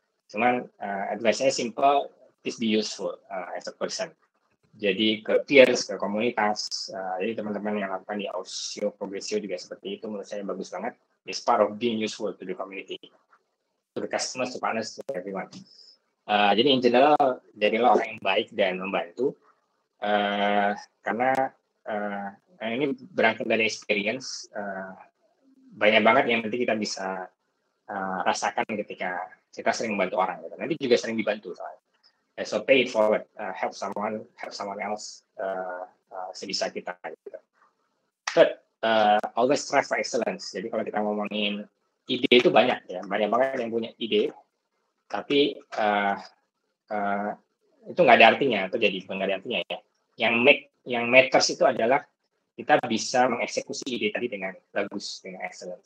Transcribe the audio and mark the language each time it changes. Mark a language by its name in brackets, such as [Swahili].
[Indonesian] Cuman [English] advice-nya simple, please be useful as a person. [Indonesian] Jadi ke peers, ke komunitas, jadi teman-teman yang lakukan di Ausio, Progressio juga seperti itu, menurut saya bagus banget. [English] It's part of being useful to the community, to the customers, to partners, to everyone. [Indonesian] Jadi [English] in general, [Indonesian] jadilah orang yang baik dan membantu, karena ini berangkat dari experience, banyak banget yang nanti kita bisa rasakan ketika kita sering membantu orang gitu. Nanti juga sering dibantu soalnya. [English] So pay it forward, help someone else [Indonesian] sebisa kita gitu. [English] But always strive for excellence. [Indonesian] Jadi kalau kita ngomongin ide itu banyak ya, banyak banget yang punya ide, tapi itu nggak ada artinya, atau jadi nggak ada artinya ya. Yang matters itu adalah kita bisa mengeksekusi ide tadi dengan bagus, dengan excellent.